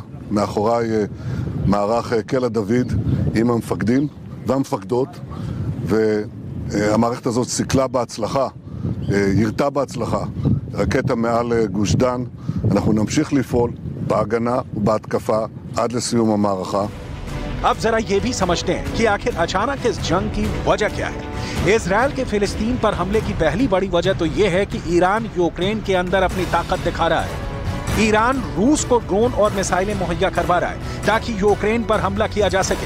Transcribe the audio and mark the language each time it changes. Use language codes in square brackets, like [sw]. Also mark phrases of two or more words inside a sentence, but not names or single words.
[he] מאחוריי מערך קלע דוד עם המפקדים והמפקדות, והמערכת הזאת סיכלה בהצלחה, ירתה בהצלחה רקטה מעל גוש דן. אנחנו נמשיך לפעול בהגנה ובהתקפה עד לסיום המערכה. [hi] अब जरा ये भी समझते हैं कि आखिर अचानक इस जंग की वजह क्या है। इजराइल के फिलिस्तीन पर हमले की पहली बड़ी वजह तो ये है कि ईरान यूक्रेन के अंदर अपनी ताकत दिखा रहा है। ईरान रूस को ड्रोन और मिसाइलें मुहैया करवा रहा है ताकि यूक्रेन पर हमला किया जा सके।